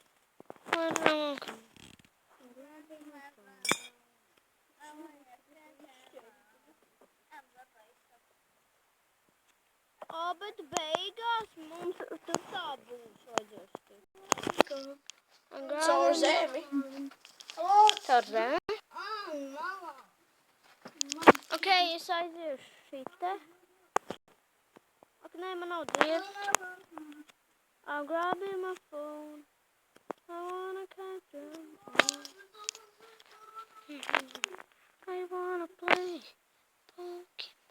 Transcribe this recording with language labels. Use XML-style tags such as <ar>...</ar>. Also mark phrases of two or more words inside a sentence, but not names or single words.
<lv>O, bet beigās mums tur tā būs vajadzēs tikt. Caur zemi. Caur zemi? Ok, es aiziešu šite. Ak, nē, man nav dirts.</lv> <en>I'm grabbing my phone. I wanna catch 'em all. I wanna play Pokemon.</en>